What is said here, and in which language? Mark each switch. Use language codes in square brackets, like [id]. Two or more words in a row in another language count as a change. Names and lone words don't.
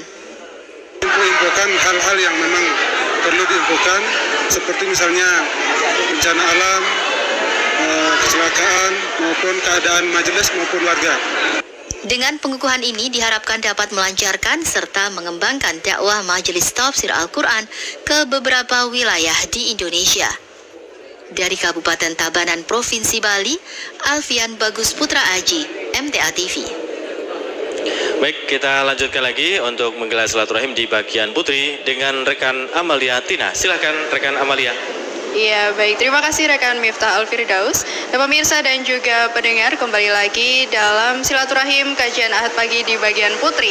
[id] Info-infokan hal-hal yang memang perlu diinfokan, seperti misalnya bencana alam, kecelakaan, maupun keadaan majelis maupun warga. Dengan pengukuhan ini diharapkan dapat melancarkan serta mengembangkan dakwah Majelis Tafsir Al-Quran ke beberapa wilayah di Indonesia. Dari Kabupaten Tabanan, Provinsi Bali, Alfian Bagus Putra Aji, MTA TV. Baik, kita lanjutkan lagi untuk menggelar silaturahim di bagian putri dengan rekan Amalia Tina. Silakan rekan Amalia. Iya, baik. Terima kasih rekan Miftah Al-Firdaus. Dan pemirsa dan juga pendengar, kembali lagi dalam silaturahim kajian Ahad pagi di bagian putri.